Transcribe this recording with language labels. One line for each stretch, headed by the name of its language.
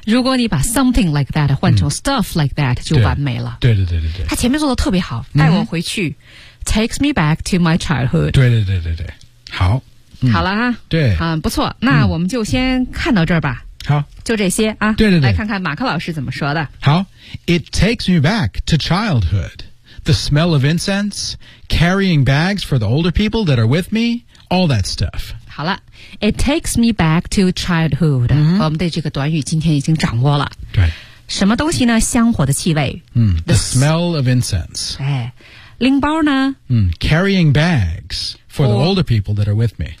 Chinese: 如果你把
English: something like that
Chinese: 换成
English: stuff like that
Chinese: 就完美了对对对对对他前面做得特别好带我回去、
English: takes me back to my childhood
Chinese: 对对对对对好好了哈对不错那我们就先看到这儿吧好就这些啊对对对来看看马克老师怎么说的
English: 好 It takes me back to childhood The smell of incense Carrying bags for the older people that are with me All that stuff
Chinese: 好了
English: It takes me back to childhood、
Chinese: 我们对这个短语今天已经掌握了对什么东西呢香火的气味、
English: The smell of incense
Chinese: 哎拎包呢、
English: Carrying bags For the older people that are with me.